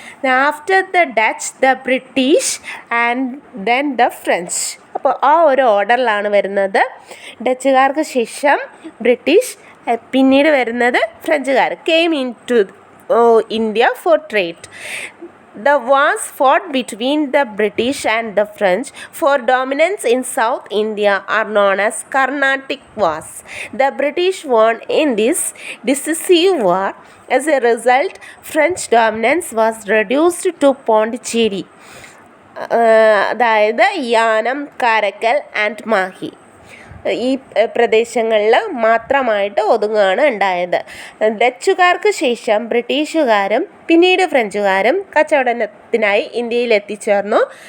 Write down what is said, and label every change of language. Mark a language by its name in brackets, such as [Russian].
[English] After the Dutch, the British and then the French. [Malayalam] അപ്പോൾ ആ ഒരു ഓർഡറിലാണ് വരുന്നത്. ഡച്ചുകാർക്ക് ശേഷം ബ്രിട്ടീഷ്, പിന്നീട് വരുന്നത് ഫ്രഞ്ചുകാർ. [English] Came in to India for trade. The wars fought between the British and the French for dominance in South India are known as Carnatic Wars. The British won in this decisive war. As a result, French dominance was reduced to Pondicherry, [Malayalam] അതായത് യാനം, Karaikal and Mahe ഈ പ്രദേശങ്ങളിൽ മാത്രമായിട്ട് ഒതുങ്ങുകയാണ് ഉണ്ടായത്. ഡച്ചുകാർക്ക് ശേഷം ബ്രിട്ടീഷുകാരും പിന്നീട് ഫ്രഞ്ചുകാരും കച്ചവടത്തിനായി ഇന്ത്യയിൽ എത്തിച്ചേർന്നു.